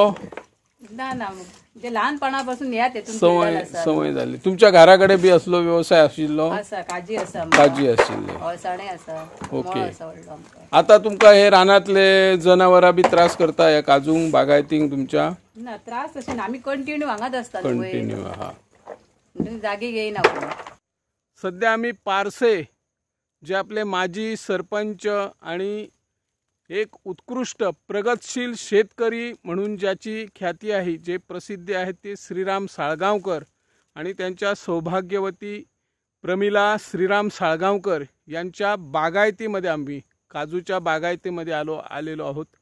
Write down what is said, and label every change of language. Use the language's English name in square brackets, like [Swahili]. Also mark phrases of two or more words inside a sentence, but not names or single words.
[Marathi] ना म्हणजे लहानपणापासून ह्या तेतून सवय झाली. [Konkani] तुमच्या घराकडे बी असलो व्यवसाय आशिल्लो? आसा काजी आसा आशिल्ले. अळसाणे आसा. ओके. आता तुमकां हे रानातले जनावरां बी त्रास करता या काजूंक बागायतींक तुमच्या? ना त्रास अशें ना आमी कंटिन्यू हांगाच आसता. कंटिन्यू. हा जागी घेयना. [Marathi] सध्या आम्ही पारसे जे आपले माजी सरपंच आणि एक उत्कृष्ट प्रगतशील शेतकरी म्हणून ज्याची ख्याती आहे जे प्रसिद्धी आहे ते श्रीराम साळगावकर आणि त्यांच्या सौभाग्यवती प्रमिला श्रीराम साळगावकर यांच्या बागायतीमध्ये आम्ही काजूच्या बागायतीमध्ये आलेलो आहोत.